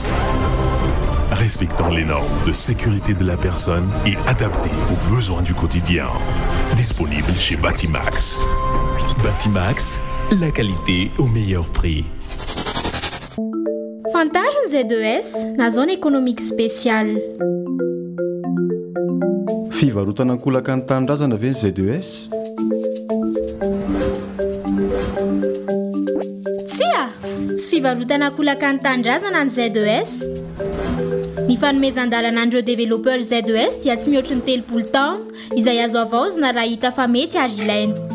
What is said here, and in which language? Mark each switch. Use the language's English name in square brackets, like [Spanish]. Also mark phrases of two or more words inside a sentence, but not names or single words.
[French] Respectant les normes de sécurité de la personne et adaptée aux besoins du quotidien. Disponible chez Batimax. Batimax, la qualité au meilleur prix. Fantasy Z2S, la zone économique spéciale. [Malagasy] Fivarotana ankolaka ny tanindrazana ve ny Z2S? Tsia! Tsy fivarotana ankolaka ny tanindrazana ny Z2S. Ny fanomezan-dalan'andreo développeur Z2S dia tsy mihoatra ny 30 taona izay azo avaozina raha hita fa mety ary ilaina.